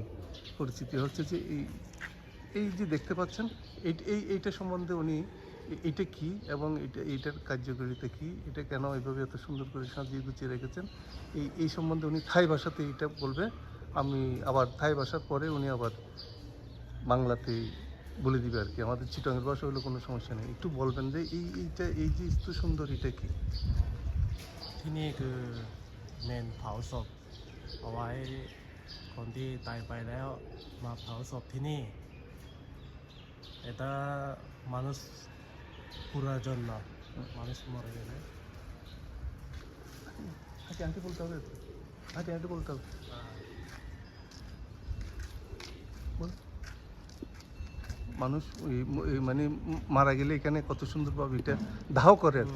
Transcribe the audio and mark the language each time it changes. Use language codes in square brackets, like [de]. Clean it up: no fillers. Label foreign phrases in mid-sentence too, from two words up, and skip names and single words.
[bn] পরিচিতি হচ্ছে যে এই যে দেখতে পাচ্ছেন এইটা সম্বন্ধে উনি এইটা কি এবং এইটার কার্যকারিতা কি, এটা কেন এইভাবে এত সুন্দর করে সাজিয়ে গুছিয়ে রেখেছেন, এই সম্বন্ধে উনি থাই ভাষাতে এইটা বলবে। আমি আবার থাই ভাষার পরে উনি আবার বাংলাতে বলে দিবে আর কি। আমাদের চিটংয়ের ভাষা হলে কোনো সমস্যা নেই। একটু বলবেন যে এই যে এত সুন্দর এটা কি? [th] ที่นี่คือเมนเผาศพเอาไว้คนที่ตายไปแล้วมาเผาศพที่นี่ [bn] এটা মানুষ পুরার জন্য মানুষ মরে গেলে আগে বলতে হবে তো, আগে বলতে হবে। বল। মানুষ মানে মারা গেলে এখানে কত সুন্দরভাবে এটা দাহ করে আর কি।